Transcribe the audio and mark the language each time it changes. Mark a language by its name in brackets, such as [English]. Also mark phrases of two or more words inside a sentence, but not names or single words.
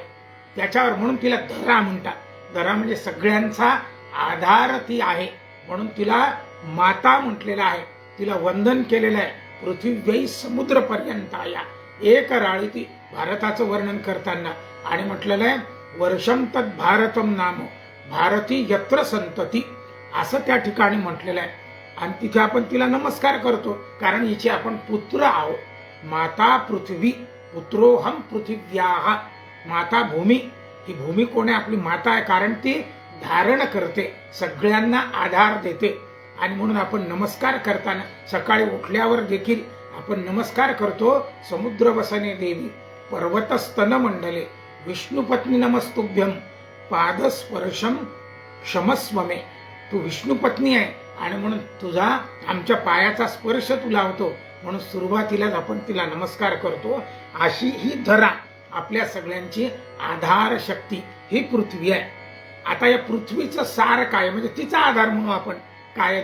[Marathi] त्याच्यावर म्हणून तिला धरा म्हणतात. धरा म्हणजे सगळ्यांचा आधार ती आहे, म्हणून तिला माता म्हटलेलं आहे. तिला वंदन केलेलं आहे. [Sanskrit] पृथ्वी समुद्र पर्यंत या एक राळी [Marathi] ती भारताचं वर्णन करताना आणि म्हटलेलं आहे [Sanskrit] वर्षम तत् भारतम नाम भारती यत्र संतती, [Marathi] असं त्या ठिकाणी म्हटलेलं आहे. आणि तिथे आपण तिला नमस्कार करतो कारण हिचे आपण पुत्र आहोत. [Sanskrit] माता पृथ्वी पुत्रोहम पृथिव्याः. [Marathi] माता भूमी, ही भूमी कोण आहे? आपली माता आहे, कारण ती धारण करते, सगळ्यांना आधार देते. आणि म्हणून आपण नमस्कार करताना सकाळी उठल्यावर देखील आपण नमस्कार करतो. [Sanskrit] समुद्र वसने देवी पर्वतस्तन मंडले विष्णुपत्नी नमस्तुभ्यम पादस्पर्शम क्षमस्व मे. [Marathi] तू विष्णुपत्नी आहे आणि म्हणून तुझा आमच्या पायाचा स्पर्श तुला होतो, म्हणून सुरुवातीलाच आपण तिला नमस्कार करतो. अशी ही धरा आपल्या सगळ्यांची आधार शक्ती ही पृथ्वी आहे. आता या पृथ्वीचं सार काय म्हणजे तिचा आधार म्हणून आपण काय?